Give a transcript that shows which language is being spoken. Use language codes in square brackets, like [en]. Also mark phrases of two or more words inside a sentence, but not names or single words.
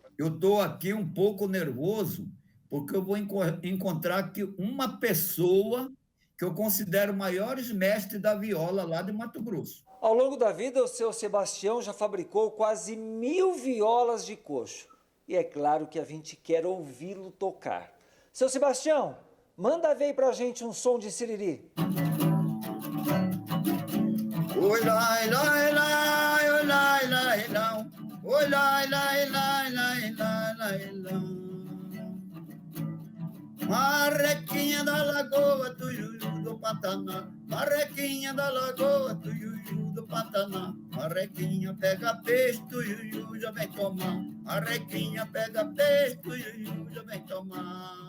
[pt] Eu estou aqui um pouco nervoso, porque eu vou encontrar aqui uma pessoa que eu considero maiores mestres da viola lá de Mato Grosso. Ao longo da vida, o seu Sebastião já fabricou quase 1000 violas de coxo. E é claro que a gente quer ouvi-lo tocar. Seu Sebastião, manda ver pra gente um som de siriri. Oi, lai, lai, lai, oi, lai, lai, não. Oi, lai, lai, lai, lai, lai, lai, não. Marrequinha da lagoa, tuiuiu do Pantanal. Marrequinha da lagoa, tuiuiu do Pantanal. Marrequinha pega peixe, tuiuiu já vem tomar. Marrequinha pega peixe, tuiuiu já vem tomar.